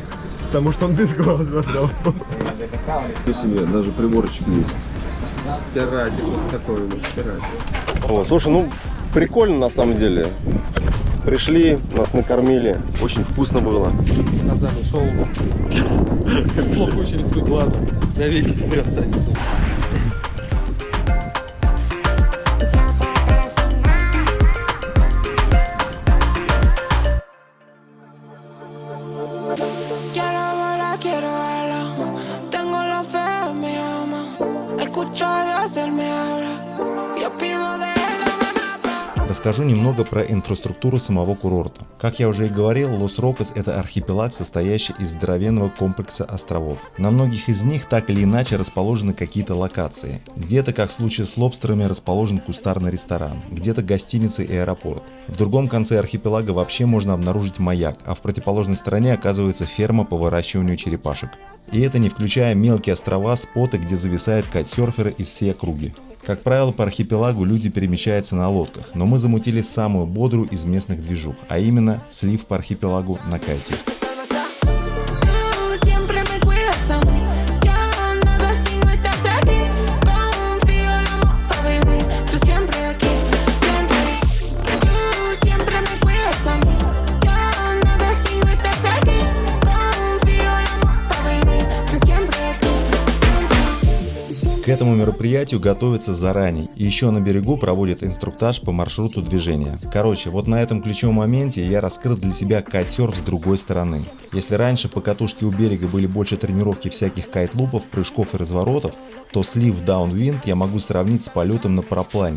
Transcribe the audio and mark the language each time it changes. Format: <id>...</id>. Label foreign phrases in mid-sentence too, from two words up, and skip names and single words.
<ru>Потому что он без глаз раздал. Себе даже приборчик есть. Пиратик, вот такой вот пиратик. О, слушай, ну прикольно на самом деле. Пришли, нас накормили, очень вкусно было. Назад ушел. Плохо очень свой глаз. Навеки теперь останется.</ru> <es>Quiero verla. Tengo la fe, me llama. Escucho a Dios, él me habla. Yo pido de él, no me mata.</es> <ru>Расскажу немного про инфраструктуру самого курорта. Как я уже и говорил, Лос-Рокос – это архипелаг, состоящий из здоровенного комплекса островов. На многих из них так или иначе расположены какие-то локации. Где-то, как в случае с лобстерами, расположен кустарный ресторан, где-то гостиница и аэропорт. В другом конце архипелага вообще можно обнаружить маяк, а в противоположной стороне оказывается ферма по выращиванию черепашек. И это не включая мелкие острова, споты, где зависают кайтсерферы из всей округи. Как правило, по архипелагу люди перемещаются на лодках, но мы замутили самую бодрую из местных движух, а именно слив по архипелагу на кайте.</ru> <es>Tú siempre me cuidas a mí. Ya nada si no estás aquí. Confío el amor para vivir. Tú siempre aquí, siempre. Tú siempre me cuidas a mí. Ya nada si no estás aquí. Confío el amor para vivir. Tú siempre aquí, siempre.</es> <ru>К этому мероприятию готовятся заранее, и еще на берегу проводят инструктаж по маршруту движения. Короче, вот на этом ключевом моменте я раскрыл для себя кайтсерф с другой стороны. Если раньше по катушке у берега были больше тренировки всяких кайт-лупов, прыжков и разворотов, то слив даунвинд я могу сравнить с полетом на параплане.</ru>